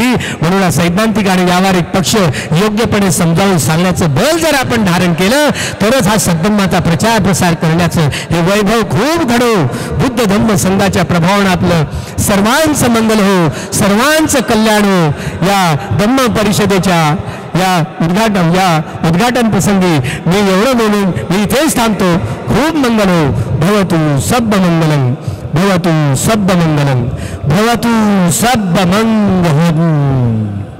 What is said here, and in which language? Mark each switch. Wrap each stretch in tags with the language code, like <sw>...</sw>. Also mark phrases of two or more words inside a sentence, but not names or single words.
<mr>म्हणून हा सैद्धांतिक आणि व्यावहारिक पक्ष योग्यपणे समजावून सांगण्याचं बल जर आपण धारण केलं तरच हा सद्धम्माचा प्रचार प्रसार करण्याचं हे वैभव खूप घडो. बुद्ध धम्म संघाच्या प्रभावानं आपलं सर्वांचं मंगल हो, सर्वांचं कल्याण हो. या धम्म परिषदेच्या या उद्घाटन प्रसंगी मी एवढं बोलून मी इथेच थांबतो. खूप मंगल हो.</mr> <pi>भवतु सब्ब मंगलम, भवतु सब्ब मंगलम, भवतु सब्ब मंगलम.</pi>